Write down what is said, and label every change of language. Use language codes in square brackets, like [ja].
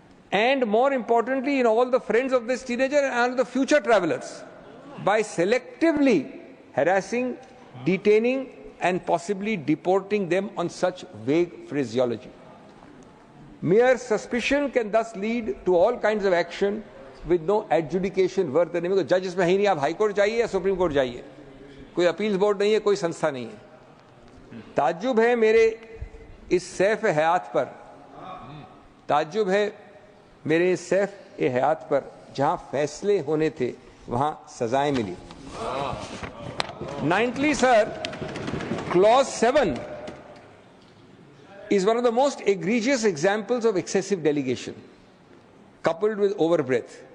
[en] And more importantly, in all the friends of this teenager and the future travelers, by selectively harassing, detaining, and possibly deporting them on such vague phraseology. Mere suspicion can thus lead to all kinds of action with no adjudication worth the name. Because judge [hi] इसमें है नहीं, आप high court जाइए या supreme court जाइए, कोई appeals board नहीं है, कोई संस्था नहीं है. ताज्जुब है मेरे इस सैफ हयात पर, ताज्जुब है मेरे इस सैफ हयात पर, जहां फैसले होने थे वहां सजाएं मिली. [en] Ninthly, sir, clause 7 is one of the most egregious examples of excessive delegation coupled with overbreadth.